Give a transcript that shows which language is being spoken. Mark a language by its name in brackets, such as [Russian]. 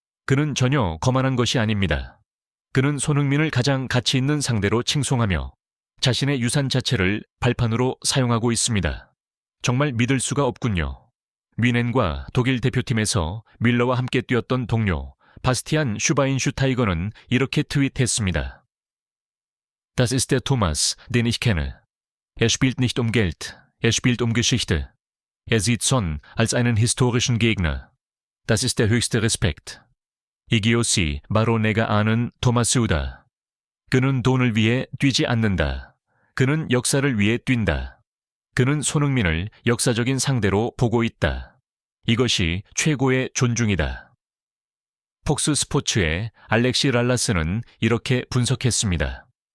[Korean] 그는 전혀 거만한 것이 아닙니다. 그는 손흥민을 가장 가치 있는 상대로 칭송하며 자신의 유산 자체를 발판으로 사용하고 있습니다. 정말 믿을 수가 없군요. 뮌헨과 독일 대표팀에서 밀러와 함께 뛰었던 동료 바스티안 슈바인슈타이거는 이렇게 트윗했습니다. [German] Das ist der Thomas, den ich kenne. Er spielt nicht um Geld, er spielt um Geschichte. Er sieht Son als einen historischen Gegner. Das ist der höchste Respekt. [Korean] 이기요시, 바로 내가 아는 토마스우다. 그는 돈을 위해 뛰지 않는다. 그는 역사를 위해 뛴다. 그는 손흥민을 역사적인 상대로 보고 있다. 이것이 최고의 존중이다. 폭스 스포츠의 알렉시 랄라스는 이렇게 분석했습니다.